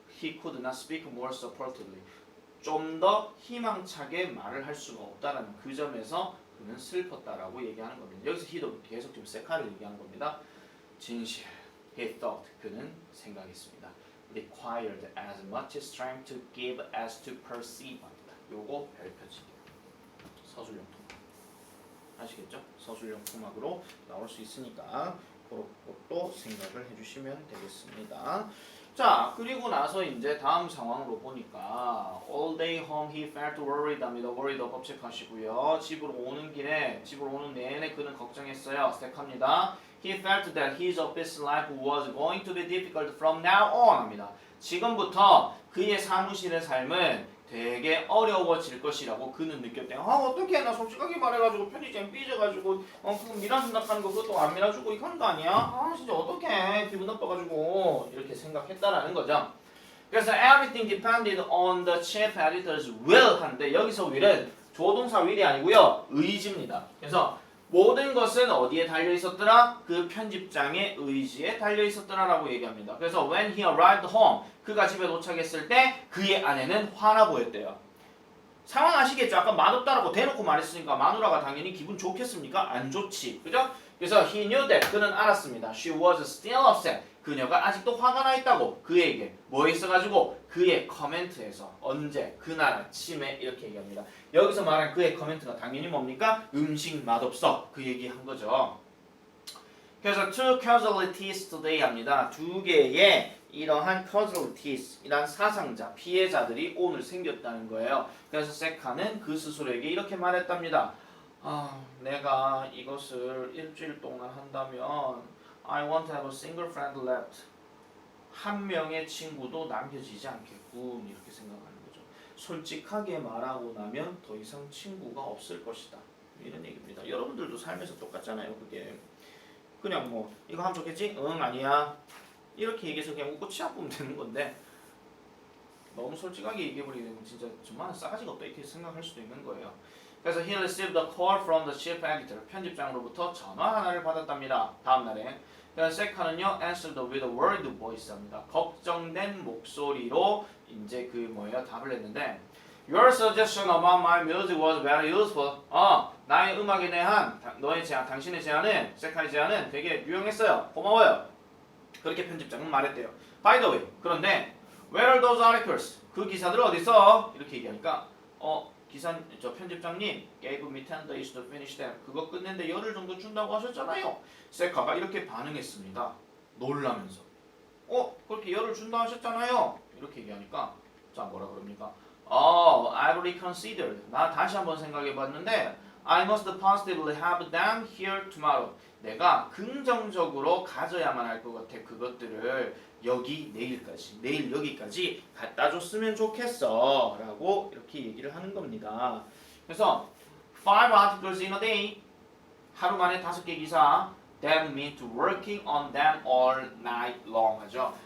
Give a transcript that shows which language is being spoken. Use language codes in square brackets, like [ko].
[en] He could not speak more supportively. [ko] 좀 더 희망차게 말을 할 수가 없다라는 그 점에서 그는 슬펐다라고 얘기하는 겁니다. 여기서 he도 계속 지금 세카를 얘기하는 겁니다. 진실. [en] He thought. [ko] 그는 생각했습니다. [en] Required as much strength to give as to perceive. [ko] 요거 별표치기. 서술형 토막. 아시겠죠? 서술형 토막으로 나올 수 있으니까 그런 것도 생각을 해주시면 되겠습니다. 자, 그리고 나서 이제 다음 상황으로 보니까 [en] all day home he felt worried [ko] 합니다. worried 업 체크하시고요. 집으로 오는 길에, 집으로 오는 내내 그는 걱정했어요. 스택합니다. [en] He felt that his office life was going to be difficult from now on 합니다. [ko] 지금부터 그의 사무실의 삶은 되게 어려워질 것이라고 그는 느꼈대요. 어떡해, 나 솔직하게 말해가지고 편의점 삐져가지고 그거 밀어준다는 거 그것도 안 밀어주고 이거 하는 거 아니야? 진짜 어떡해, 기분 나빠가지고 이렇게 생각했다라는 거죠. 그래서 [en] everything depended on the chief editor's will [ko] 하는데 여기서 will은 조동사 will이 아니고요, 의지입니다. 그래서 모든 것은 어디에 달려 있었더라? 그 편집장의 의지에 달려 있었더라라고 얘기합니다. 그래서 [en] when he arrived home, [ko] 그가 집에 도착했을 때 그의 아내는 화나 보였대요. 상황 아시겠죠? 아까 맛없다라고 대놓고 말했으니까 마누라가 당연히 기분 좋겠습니까? 안 좋지. 그죠? 그래서 [en] he knew that, [ko] 그는 알았습니다. [en] She was still upset. [ko] 그녀가 아직도 화가 나 있다고 그에게 뭐 있어가지고 그의 커멘트에서 언제 그날 아침에 이렇게 얘기합니다. 여기서 말한 그의 커멘트가 당연히 뭡니까? 음식 맛없어 그 얘기한 거죠. [en] 그래서 two casualties today 합니다. [ko] 두 개의 이러한 casualties 이란 사상자 피해자들이 오늘 생겼다는 거예요. 그래서 세카는 그 스스로에게 이렇게 말했답니다. 내가 이것을 일주일 동안 한다면 [en] I want to have a single friend left. [ko] 한 명의 친구도 남겨지지 않겠군 이렇게 생각하는 거죠. 솔직하게 말하고 나면 더 이상 친구가 없을 것이다. 이런 얘기입니다. 여러분들도 삶에서 똑같잖아요. 그게 그냥 뭐 이거 하면 좋겠지? 응 아니야. 이렇게 얘기해서 그냥 웃고 치아 뿌면 되는 건데 너무 솔직하게 얘기해버리게 되면 진짜 정말 싸가지가 없다 이렇게 생각할 수도 있는 거예요. [en] 그래서 he received a call from the chief editor. [ko] 편집장으로부터 전화 하나를 받았답니다. 다음 날에. 그래서 세카는요 [en] answered with a worried voice [ko] 합니다. 걱정된 목소리로 이제 그 뭐예요 답을 했는데 [en] Your suggestion about my music was very useful. [ko] 나의 음악에 대한 너의 제안, 당신의 제안은 세카의 제안은 되게 유용했어요. 고마워요. 그렇게 편집장은 말했대요. [en] By the way, [ko] 그런데 [en] Where are those articles? [ko] 그 기사들 어디 있어? 이렇게 얘기하니까 저 편집장님 [en] gave me 10 days to finish them. [ko] 그거 끝내는데 열흘 정도 준다고 하셨잖아요. 세카가 이렇게 반응했습니다. 놀라면서 그렇게 열흘 준다 하셨잖아요. 이렇게 얘기하니까 자 뭐라 그럽니까? [en] I've reconsidered. [ko] 나 다시 한번 생각해봤는데 [en] I must positively have them here tomorrow. [ko] 내가 긍정적으로 가져야만 할 것 같아. 그것들을 내일 여기까지 갖다 줬으면 좋겠어 라고 이렇게 얘기를 하는 겁니다. [en] 그래서 5 articles in a day [ko] 하루 만에 5개 기사 [en] That means working on them all night long 하죠.